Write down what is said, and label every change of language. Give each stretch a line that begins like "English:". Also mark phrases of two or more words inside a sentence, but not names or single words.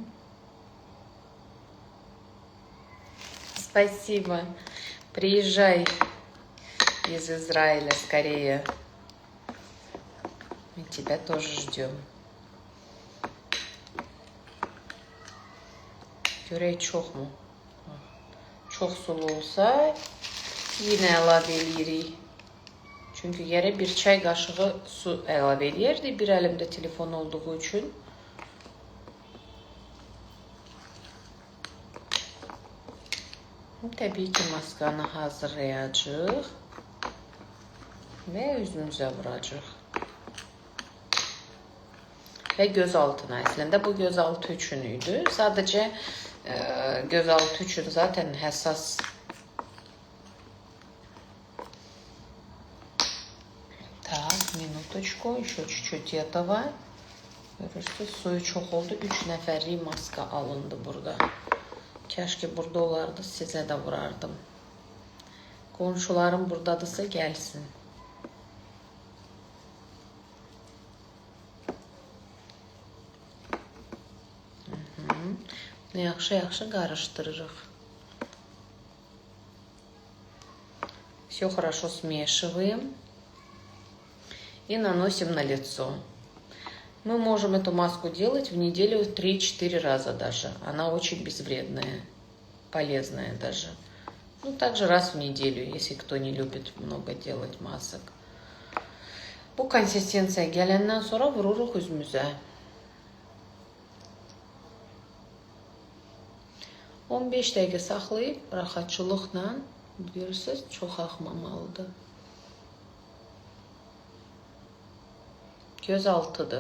Russian: Спасибо. Приезжай из Израиля скорее. Мы тебя тоже ждем.
Azerbaijani: Görək çoxmu? Çox sulu olsa yine əlavə eləyirik. Çünkü yere bir çay qaşığı su əlavə eləyirdi. Bir əlimdə telefon olduğu üçün. Təbii ki, maskanı hazırlayacağıq və üzümüzə vuracağıq. Və göz altına. Əslində bu göz altı üçün idi. Sadəcə göz altı üçün zaten həssas.
Russian: Так, minutочку, еще чуть-чуть этого.
Azerbaijani: Görürsünüz, suyu çox oldu. 3 nəfərlik maska alındı burada. Keşke burada olardı, sizə də vurardım. Qonşularım buradadırsa gəlsin. Yaxşı-yaxşı qarışdırırıq.
Russian: Все хорошо смешиваем и наносим на лицо. Мы можем эту маску делать в неделю 3-4 раза даже. Она очень безвредная, полезная даже. Ну, также раз в неделю, если кто не любит много делать масок.
Azerbaijani: Bu konsistensiyaya gələndən sonra vururuq üzümüzə. 15 dəqiqə saxlayıb rahatçılıqla, görürsünüz, çox axmamalıdır. Göz altıdır.